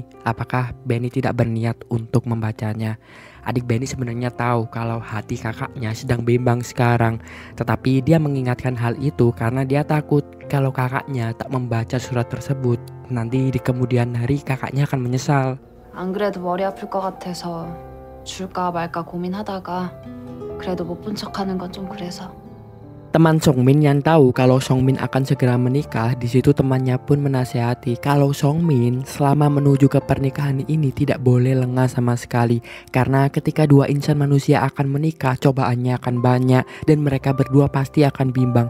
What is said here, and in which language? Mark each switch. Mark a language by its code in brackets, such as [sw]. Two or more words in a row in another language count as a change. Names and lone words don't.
[id] Apakah Benny tidak berniat untuk membacanya? Adik Benny sebenarnya tahu kalau hati kakaknya sedang bimbang sekarang. Tetapi dia mengingatkan hal itu karena dia takut kalau kakaknya tak membaca surat tersebut. Nanti di kemudian hari kakaknya akan menyesal. [ko] 안 그래도 머리 아플 것 같아서 줄까 말까 고민하다가 그래도 못 본 척하는 건 좀 그래서. [id] Teman Songmin yang tahu kalau Songmin akan segera menikah, di situ temannya pun menasehati kalau Songmin selama menuju ke pernikahan ini tidak boleh lengah sama sekali. Karena ketika dua insan manusia akan menikah, cobaannya akan banyak dan mereka berdua pasti akan bimbang.